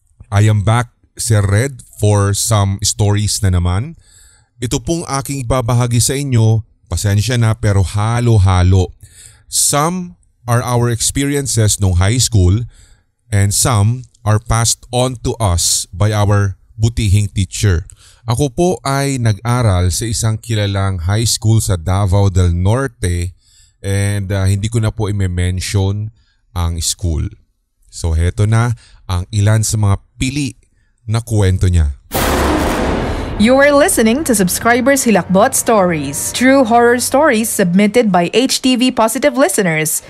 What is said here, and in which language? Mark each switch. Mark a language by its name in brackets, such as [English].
[English] I am back, Sir Red, for some stories na naman. [Filipino] Ito pong aking ibabahagi sa inyo. Pasensya na pero halo-halo. [English] Some are our experiences nung high school and some are passed on to us by our butihing teacher. [Filipino] Ako po ay nag-aral sa isang kilalang high school sa Davao del Norte and hindi ko na po i-mention ang school. So heto na ang ilan sa mga pili na kwento niya. [English] You are listening to Subscribers Hilakbot Stories, true horror stories submitted by HTV Positive listeners.